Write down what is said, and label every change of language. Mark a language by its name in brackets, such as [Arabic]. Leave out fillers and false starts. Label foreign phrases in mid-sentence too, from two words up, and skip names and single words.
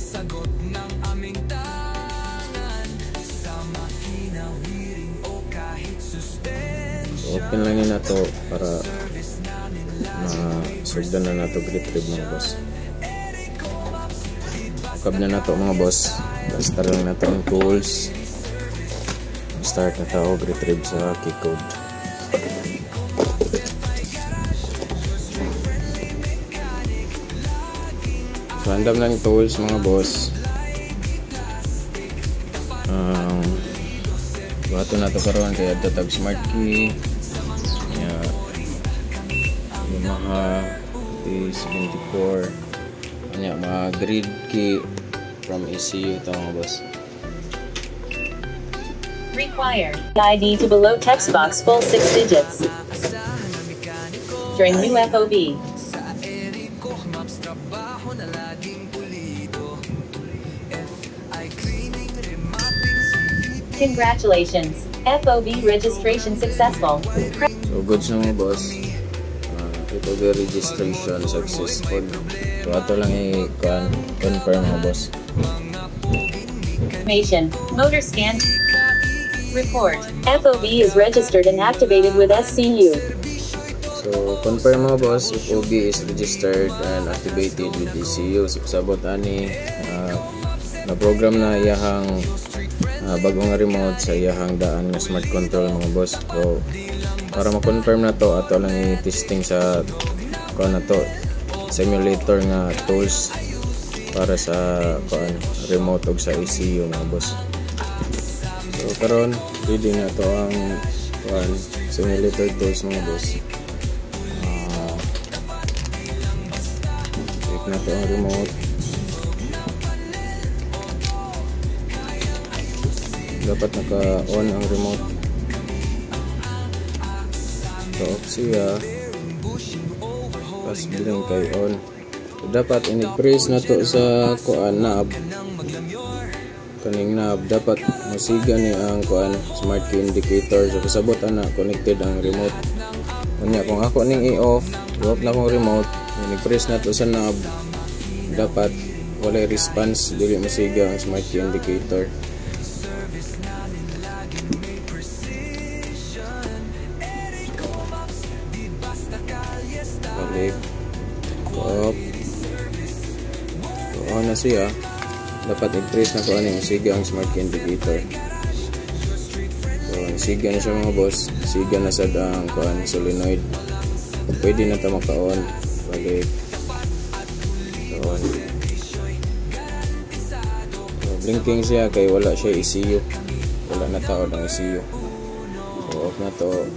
[Cebuano] So open lang na to para masugdan na nato retrieve mga boss. Ukab na nato mga boss. Start lang nato ang tools. Start na tayo retrieve sa [English] key code. [Cebuano] So andam lang tools mga boss. Bato na to karon kay adto tag [English] smart key. [Cebuano] Yamaha T74. Anya mga [English] grid key from ECU [Cebuano] to mga boss. [English] Required ID to below text box full 6 digits. During new FOB. Congratulations, FOB registration successful. [Cebuano] So goods na mga boss. [English] FOB registration successful. [Cebuano] So ato lang i-confirm mga boss. [English] Information, motor scan. Report, FOB is registered and activated with SCU. [Cebuano] So confirm mga boss, [English] FOB is registered and activated with ECU. [Cebuano] So sabot ani na program na iyahang bagong remote sa iyahang daan ng [English] smart control [Cebuano] mga boss. So para ma-confirm na to ato lang i-testing sa kuan na to simulator nga tools para sa kuan remote ug sa ECU mga boss. So karon ready na to ang kuan [English] simulator tools [Cebuano] mga boss. Check na to ang remote. Dapat naka-on ang remote. So off siya. Pas bilang kay on. So, dapat ini-press na to sa kuan knob. Kaning knob dapat masiga ni ang kuan [English] smart key indicator. [Cebuano] So kasabot ana connected ang remote. Kunya kung ako ning i-off, i-off na kong remote, ini-press na to sa knob. Dapat wala response dili masiga ang [English] smart key indicator. [Cebuano] Balik off. So on na siya. Dapat i-press na ko ano yung siga ang [English] smart key indicator. [Cebuano] So siga na siya mga boss. Siga na sa ang kuan solenoid. Pwede na ta maka-on. Balik. So on. So blinking siya kay wala siya ECU. Wala na tao ng ECU. So off na to.